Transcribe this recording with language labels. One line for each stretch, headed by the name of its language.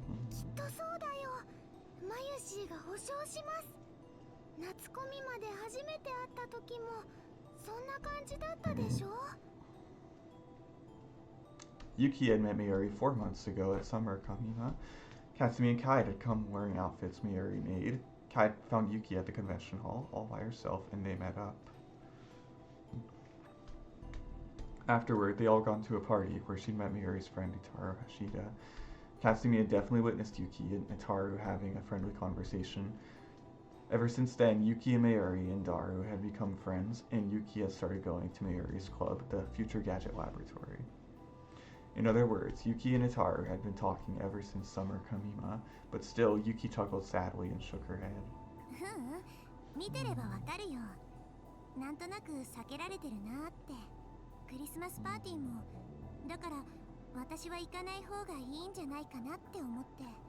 Japanese: きっとそうだよ。マユシーが保証します。夏コミまで初めて会った時もそんな感じだったでしょ。
English: Yuki had met Mayuri 4 months ago at Summer Kamima. Katsumi and Kaede had come wearing outfits Mayuri made. Kaede found Yuki at the convention hall, all by herself, and they met up. Afterward, they all gone to a party where she met Mayuri's friend Rintarou Hashida. Katsumi had definitely witnessed Yuki and Rintarou having a friendly conversation. Ever since then, Yuki and Mayuri and Daru had become friends, and Yuki had started going to Mayuri's club, the Future Gadget Laboratory. In other words, Yuki and Rintarou had been talking ever since Summer Kamima, but still, Yuki chuckled sadly and shook her head.
Japanese: 見てればわかるよ。なんとなく避けられてるなって。クリスマスパーティーも。だから私は行かない方がいいんじゃないかなって思って。